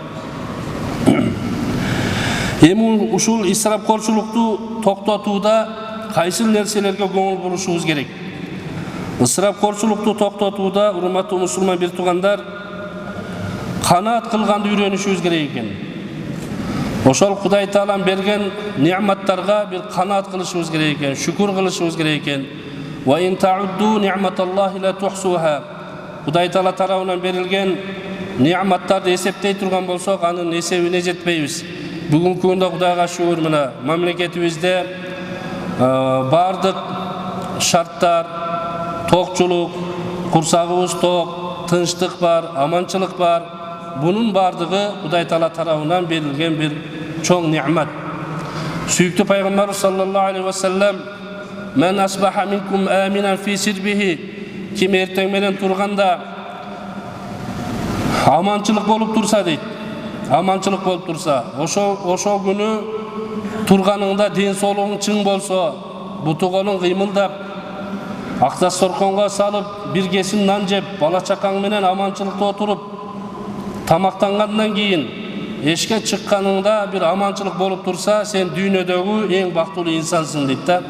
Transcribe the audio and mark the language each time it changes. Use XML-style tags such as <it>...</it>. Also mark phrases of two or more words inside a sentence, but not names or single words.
<ky>Эми ушул ысырапкорчулукту токтотууда кайсы нерселерге көңүл бурушубуз керек? Ысырапкорчулукту токтотууда урматтуу мусулман бир туугандар канаат кылганды үйрөнүшүбүз керек экен. Ошол Кудай Таалам берген неаматтарга бир канаат кылышыбыз керек экен, шүкүр кылышыбыз керек экен.</ky> <ar>وإن تعدوا نعمة الله لا تحصوها.</ar> <ky>Кудай Таала тарабынан берилген неаматтарды эсептей турган болсок, анын эсебине жетпейбиз. Бүгүнкү күндө Кудайга шүгүр, мына мамлекетибизде бардык шарттар, токчулук, курсагыбыз ток, тынчтык бар, аманчылык бар. Bunun bardыгы Кудай Таала тарабынан берилген бир чоң неамат. Сүйүктүү пайгамбар</ky> <ar>صلى الله عليه وسلم "من أصبح منكم آمنا في سربه",</ar> <ky>ким эртең менен турганда аманчылык болуп турса дейт. Аманчылык болуп турса, ошол күнү турганыңда ден соолугуң чың болсо, буту колун кыймылдап, ак дасторконго салып, бир кесим нан жеп, бала чакаң менен аманчылыкта отуруп, тамактангандан кийин эшке чыкканыңда бир аманчылык болуп турса, сен дүйнөдөгү эң бактылуу инсансың дейт да.</ky>